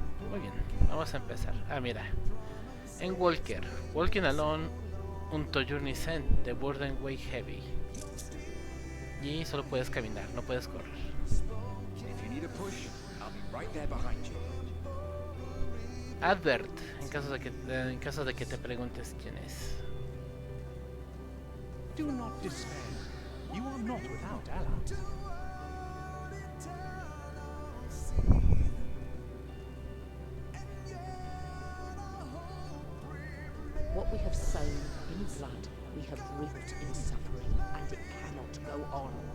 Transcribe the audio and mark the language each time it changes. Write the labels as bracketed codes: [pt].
[es] Muy bien, vamos a empezar. Mira. [en] En Walker, walking alone unto journey sent, the burden weigh heavy. [es] Y solo puedes caminar, no puedes correr. [en] If you need a push, I'll be right there behind you. [es] Advert, en caso de que te preguntes quién es. [en] Do not despair. You are not without allies. What we have sown in blood, we have reaped in suffering, and it cannot go on.